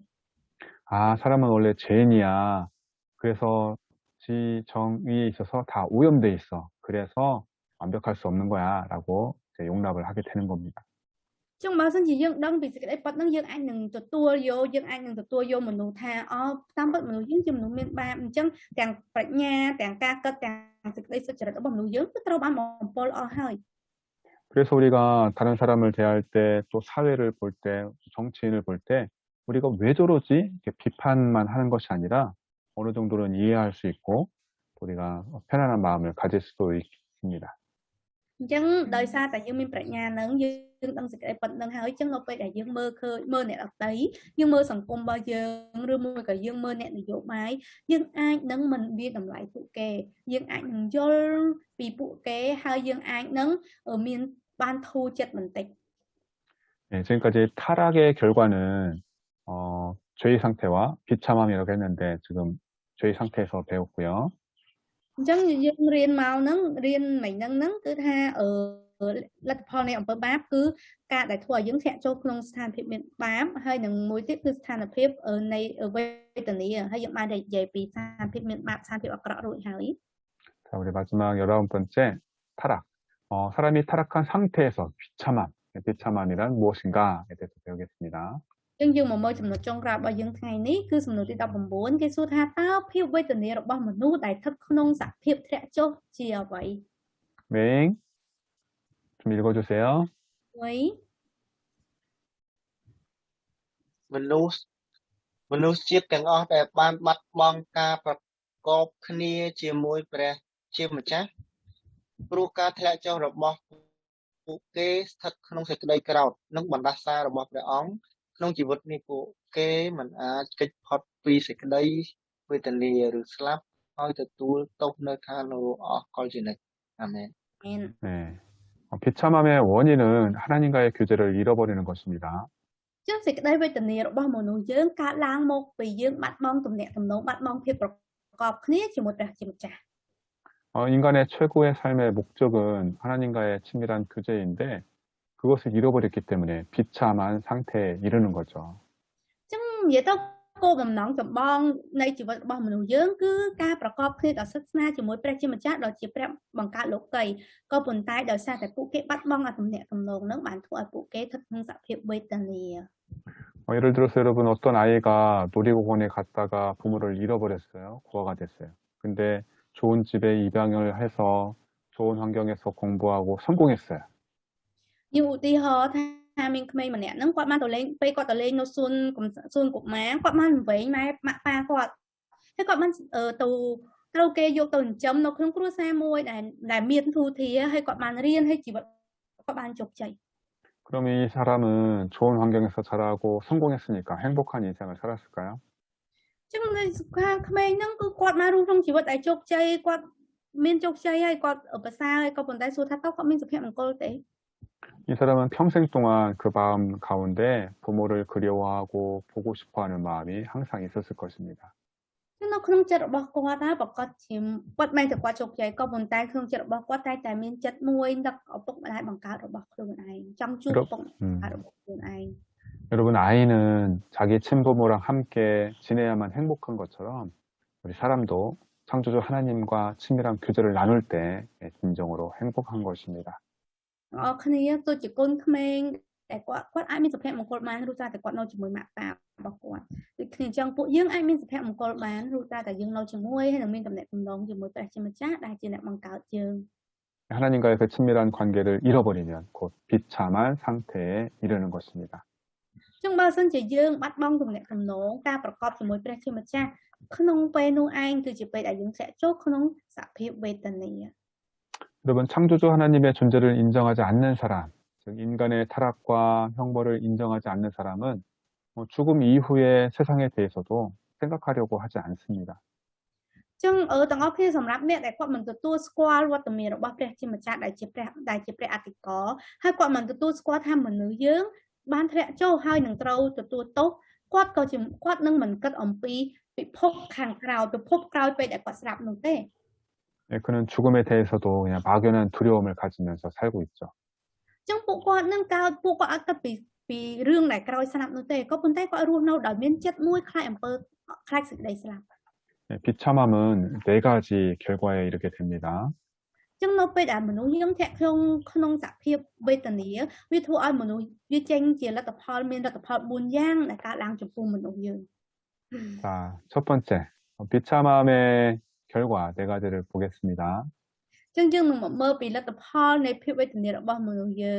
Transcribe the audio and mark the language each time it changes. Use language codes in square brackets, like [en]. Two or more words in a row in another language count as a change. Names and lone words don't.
[ko] 사람은 원래 죄인이야. 그래서 지 정의에 있어서 다 오염돼 있어. 그래서 완벽할 수 없는 거야. 라고 이제 용납을 하게 되는 겁니다. [km] ចឹងបើសិនជាយើងដឹងពីសេចក្តីពិតហ្នឹងយើងអាចនឹងទទួលយកមនុស្សថាតាមពិតមនុស្សយើងជាមនុស្សមានបាបអញ្ចឹងទាំងប្រាជ្ញាទាំងការគិតទាំងសេចក្តីសុចរិតរបស់មនុស្សយើងគឺត្រូវបានបំពល់អស់ហើយ [ko] 그래서 우리가 다른 사람을 대할 때 또 사회를 볼 때 정치인을 볼 때 우리가 왜 저러지? 이렇게 비판만 하는 것이 아니라 어느 정도는 이해할 수 있고 우리가 편안한 마음을 가질 수도 있습니다. [km] អញ្ចឹងដោយសារតែយើងមានប្រាជ្ញាហ្នឹងយើងដឹងសេចក្តីពិតហ្នឹងហើយអញ្ចឹងនៅពេលដែលយើងមើលអ្នកដទៃយើងមើលសង្គមរបស់យើងឬមួយក៏យើងមើលអ្នកនយោបាយយើងអាចនឹងមិនវាតម្លៃពួកគេយើងអាចនឹងយល់ពីពួកគេហើយយើងអាចនឹងមានបានធូរចិត្តបន្តិច [ko] 네, 지금까지 타락의 결과는 죄의 상태와 비참함이라고 했는데 지금 죄의 상태에서 배웠고요. [km] អញ្ចឹងយើងរៀនមកហ្នឹងរៀនមិញហ្នឹងគឺថាលទ្ធផលនៃអំពើបាបគឺការដែលធ្វើឲ្យយើងធ្លាក់ចូលក្នុងស្ថានភាពមានបាបហើយនឹងមួយទៀតគឺស្ថានភាពនៃវេទនាហើយយើងបាននិយាយពីស្ថានភាពមានបាបស្ថានភាពអាក្រក់រួចហើយ [ko] 자, 우리 마지막 19번째 타락. 사람이 타락한 상태에서 비참함이란 무엇인가에 대해서 배우겠습니다. [km] យើងមកមើលចំណុចចុងក្រោយរបស់យើងថ្ងៃនេះគឺសំណួរទី19គេសួរថាតើភាពវេទនារបស់មនុស្សដែលស្ថិតក្នុងសភាពធ្លាក់ចុះជាអ្វី [ko] 맹, 좀 읽어주세요. [km] អ្វី មនុស្សជាតិទាំងអស់ដែលបានបាត់បង់ការប្រកបគ្នាជាមួយព្រះជាម្ចាស់ព្រោះការធ្លាក់ចុះរបស់ពួកគេស្ថិតក្នុងសេចក្តីក្រោធនិងបណ្ដាសារបស់ព្រះអង្គក្នុងជីវិតនេះពួកគេមិនអាចគេចផុតពីសេចក្តីវេទនាឬស្លាប់ហើយទទួលទោសនៅឋាននរកអស់កលជានិច្ចអាមែន [ko] 네. 비참함의 원인은 하나님과의 교제를 잃어버리는 것입니다. [km] ចឹងសេចក្តីវេទនារបស់មនុស្សយើងកើតឡើងមកពីយើងបាត់បង់ទំនាក់ទំនងបាត់បង់ភាពប្រកបគ្នាជាមួយព្រះជាម្ចាស់ [ko] 인간의 최고의 삶의 목적은 하나님과의 친밀한 교제인데 그것을 잃어버렸기 때문에 비참한 상태에 이르는 거죠. [km] ចឹងនិយាយទៅគោលបំណងចម្បងនៃជីវិតរបស់មនុស្សយើងគឺការប្រកបគ្នាដោយសិទ្ធិស្នាជាមួយព្រះជាម្ចាស់ដ៏ជាព្រះបង្កើតលោកីក៏ប៉ុន្តែដោយសារតែពួកគេបាត់បង់អទំនាក់ទំនងនឹងបានធ្វើឲ្យពួកគេស្ថិតក្នុងសភាពវេទនា [ko] 예를 들어서 여러분 어떤 아이가 놀이공원에 갔다가 부모를 잃어버렸어요. 고아가 됐어요. 근데 좋은 집에 입양을 해서 좋은 환경에서 공부하고 성공했어요. [km] như ឧទាហរណ៍ថាមានក្មេងម្នាក់ហ្នឹងគាត់បានទៅលេងពេលគាត់ទៅលេងនៅសួនកុមារគាត់បានវែងម៉ែម៉ាក់ប៉ាគាត់ហើយគាត់បានទៅត្រូវគេយកទៅចិញ្ចឹមនៅក្នុងគ្រួសារមួយដែលមានធូរធារហើយគាត់បានរៀនហើយជីវិតគាត់បានជោគជ័យ [ko] 그럼 이 사람은 좋은 환경에서 자라고 성공했으니까 행복한 인생을 살았을까요? [km] ចឹងនៅខាងក្មេងហ្នឹងគឺគាត់បានរស់ក្នុងជីវិតដែលជោគជ័យគាត់មានជោគជ័យហើយគាត់ប្រសើរហើយក៏ប៉ុន្តែសួរថាតើគាត់មានសុភមង្គលទេ [ko] 이 사람은 평생 동안 그 마음 가운데 부모를 그리워하고 보고 싶어하는 마음이 항상 있었을 것입니다. [km] ចឹងនៅក្នុងចិត្តរបស់គាត់ណាប្រកាសជាគាត់មិនតែគាត់ជោគជ័យក៏ប៉ុន្តែក្នុងចិត្តរបស់គាត់តែមានចិត្តមួយដឹកឪពុកម្ដាយបង្កើតរបស់ខ្លួនឯងចង់ជួបឪពុកម្ដាយរបស់ខ្លួនឯង [ko] 여러분 아이는 자기 친부모랑 함께 지내야만 행복한 것처럼 우리 사람도 창조주 하나님과 친밀한 교제를 나눌 때 진정으로 행복한 것입니다. [km] គ្នាដូចជាកូនក្មេងតែគាត់អាចមានសុភមង្គលបានឬតែគាត់នៅជាមួយម៉ាក់ប៉ារបស់គាត់ដូចគ្នាអញ្ចឹងពួកយើងអាចមានសុភមង្គលបានឬតែយើងនៅជាមួយហើយនឹងមានតំណែងតំណងជាមួយព្រះជាម្ចាស់ដែលជាអ្នកបង្កើតយើង [ko] 하나님과의 그 친밀한 관계를 잃어버리면 곧 비참한 상태에 이르는 것입니다. [km] ចឹងបើសិនជាយើងបាត់បង់តំណែងតំណងការប្រកបជាមួយព្រះជាម្ចាស់ក្នុងពេលនោះឯងគឺជាពេលដែលយើងធ្លាក់ចូលក្នុងសភាពវេទនា [ko] 여러분 창조주 하나님의 존재를 인정하지 않는 사람, 즉 인간의 타락과 형벌을 인정하지 않는 사람은 죽음 이후의 세상에 대해서도 생각하려고 하지 않습니다. [km] ចឹងទាំងអស់គ្នាសម្រាប់អ្នកដែលគាត់មិនទទួលស្គាល់វត្តមានរបស់ព្រះជាម្ចាស់ដែលជាព្រះអធិការហើយគាត់មិនទទួលស្គាល់ថាមនុស្សយើងបានធ្លាក់ចុះហើយនឹងត្រូវទទួលទោសគាត់នឹងមិនគិតអំពីពិភពខាងក្រៅពិភពក្រោយពេលដែលគាត់ស្លាប់នោះទេ [ko] 네, 그는 죽음에 대해서도 그냥 막연한 두려움을 가지면서 살고 있죠. [km] ចឹងពួកគាត់នឹងកើតពួកគាត់អត់គិតពីរឿងដែលក្រោយស្លាប់នោះទេក៏ប៉ុន្តែគាត់រស់នៅដោយមានចិត្តមួយខ្លាចអំពើខ្លាចសេចក្តីស្លាប់ [ko] 네, 비참함은 네 가지 결과에 이르게 됩니다. [km] ចឹងនៅពេលដែលមនុស្សយើងធ្លាក់ក្នុងសភាពវេទនាវាធ្វើឲ្យមនុស្សវាចេញជាលទ្ធផលមានលទ្ធផល4យ៉ាងដែលកើតឡើងចំពោះមនុស្សយើង [ko] 자, 첫 번째, 비참함의 결과 네 가지를 보겠습니다. [km] ចឹងយើងនឹងមកមើលពីលទ្ធផលនៃភាពវេទនារបស់មនុស្សយើង